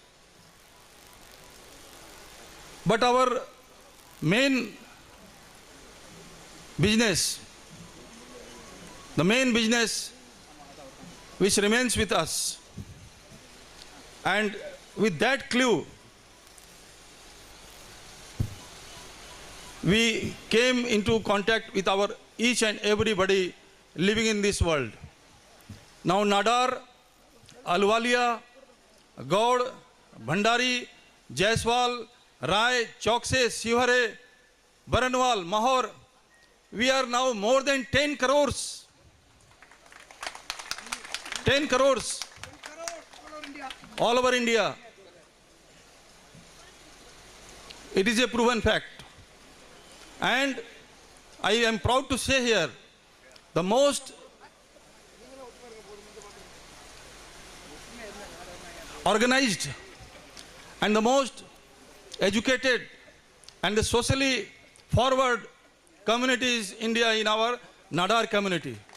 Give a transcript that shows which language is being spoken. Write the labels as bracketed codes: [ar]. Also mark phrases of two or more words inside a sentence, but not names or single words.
[en] But our main business, the main business which remains with us, and with that clue, we came into contact with our each and everybody living in this world. Now Nadar, Alwalia, Gaud, Bhandari, Jaiswal, Rai, Chokse, Sivhare, Baranwal, Mahor, we are now more than 10 crores. 10 crores. All over India. It is a proven fact. And I am proud to say here, the most organized and the most educated and the socially forward community is India in our Nadar community.